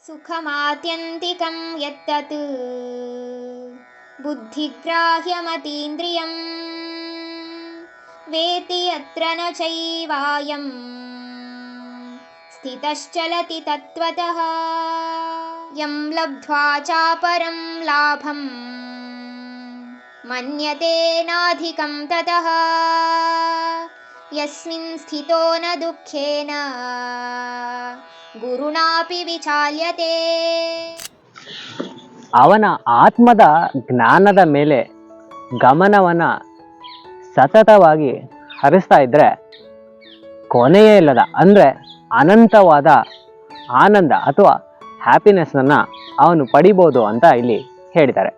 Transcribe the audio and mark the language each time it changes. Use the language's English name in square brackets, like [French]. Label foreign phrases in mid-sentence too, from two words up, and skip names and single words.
[Sanskrit] ಸುಖಮಾತ್ಯಂತಿಕಂ ಯತ್ತತ್ ಬುದ್ಧಿಗ್ರಾಹ್ಯಮತೀಂದ್ರಿಯಂ ವೇತಿ ಯತ್ರ ನ ಚೈವಾಯಂ ಸ್ಥಿತಶ್ಚಲತಿ ತತ್ವತಃ ಯಂ ಲಬ್ಧ್ವಾ ಚಾಪರಂ ಲಾಭಂ ಮನ್ಯತೆ ನಾಧಿಕಂ ತತಃ ಯಸ್ಮಿನ್ ಸ್ಥಿತೋ ನ ದುಃಖೇನ ಗುರುಣಾಪಿ ವಿಚಾಲ್ಯತೆ. [Kannada] ಅವನ ಆತ್ಮದ ಜ್ಞಾನದ ಮೇಲೆ ಗಮನವನ್ನು ಸತತವಾಗಿ ಹರಿಸ್ತಾ ಇದ್ದರೆ ಕೊನೆಯೇ ಇಲ್ಲದ ಅಂದರೆ ಅನಂತವಾದ ಆನಂದ ಅಥವಾ ಹ್ಯಾಪಿನೆಸ್ಸನ್ನು ಅವನು ಪಡಿಬೋದು ಅಂತ ಇಲ್ಲಿ ಹೇಳಿದ್ದಾರೆ.